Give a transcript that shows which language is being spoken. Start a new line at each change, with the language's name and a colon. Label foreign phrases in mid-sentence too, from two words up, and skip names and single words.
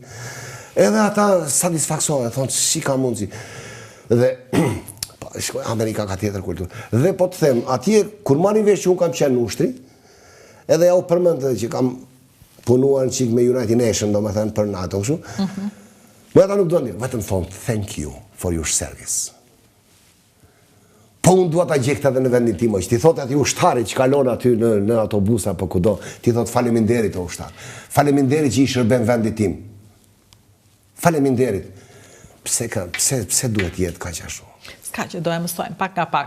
Albanian: Edhe ata satisfaksohen, thonë si ka mundsi. Dhe Amerika ka tjetër kulturë. Dhe po të them, atje kur marrin vesh që unë kam qenë në ushtri, edhe ja u përmend që kam punuar çik me United Nations, domethënë për NATO kështu. Po ata nuk duan, vetëm thonë
English: thank you for your service.
Albanian: Po unë duat ta gjej këtë edhe në vendin tim, që ti thot aty ushtari që kalon aty në autobus apo kudo, ti thot faleminderit o ushtar. Faleminderit që i shërben vendit tim. Faleminderit. Pse duhet jetë kaq ashtu? S'ka që do e mësojmë pak nga pak.